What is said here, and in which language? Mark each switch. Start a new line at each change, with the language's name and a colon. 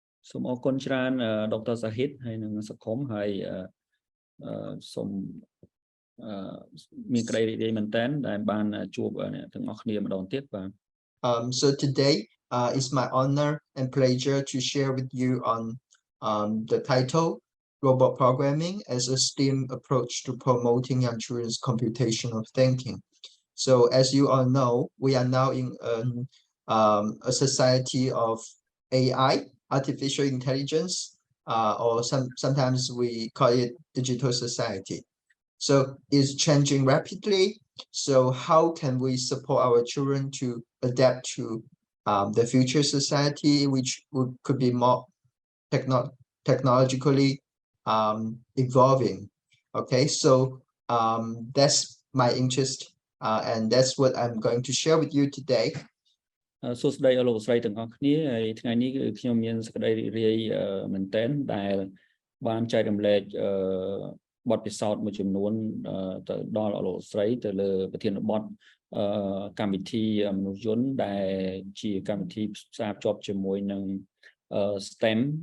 Khmer: សូមអរគុណច្រើន Dr. Sahid ហើយនឹងសកុំហើយសូមមានក្តីរីករាយមែនទែនដែលបានជួបអ្នកទាំងអស់គ្នាម្ដងទៀតបាទ
English: So today it's my honor and pleasure to share with you on the title Robot Programming as a STEAM approach to promoting young children's computational thinking. So as you all know, we are now in a society of AI, artificial intelligence, or sometimes we call it digital society. So it's changing rapidly. So how can we support our children to adapt to the future society, which could be more technologically evolving? Okay, so that's my interest, and that's what I'm going to share with you today.
Khmer: សួស្តីលោកស្រីទាំងអស់គ្នាហើយថ្ងៃនេះគឺខ្ញុំមានសេចក្តីរីករាយមែនទែនដែលបានចែករំលែកបទពិសោធន៍មួយចំនួនទៅដល់លោកស្រីទៅលើប្រធានបទកម្មវិធីមនុស្សយន្តដែលជាកម្មវិធីផ្សារភ្ជាប់ជាមួយនឹង STEM